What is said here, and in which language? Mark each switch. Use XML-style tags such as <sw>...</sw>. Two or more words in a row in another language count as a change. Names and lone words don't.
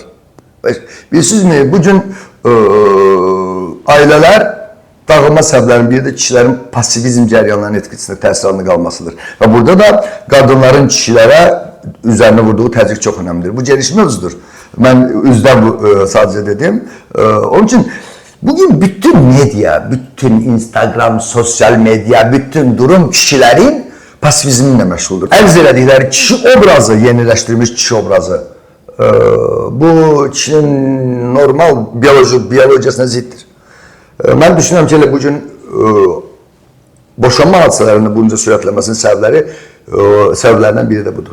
<az>Bilirsizmi, bu gün ailələr dağılma səbəblərinin biri də kişilərin pasivizm cəryanlarının etkisində təsir altında qalmasıdır. Və burada da qadınların kişilərə üzərinə vurduğu təzyiq çox önəmlidir. Bu gelişmə özüdür. Mən üzdən sadəcə dedim.</az> <tr>Onun için</tr> <az>bugün bütün medya, bütün Instagram,</az> <tr>sosyal medya,</tr> <az>bütün durum kişilərin pasivizmlə məşğuldur. Ərz elədikləri kişi obrazı, yeniləşdirilmiş kişi obrazı, bu kişinin normal biyolojiyasına ziddir. Mən düşünürəm ki, elə bugün boşanma hadisələrinin bunca sürətlənməsinin səbəblərindən biri də budur.</az>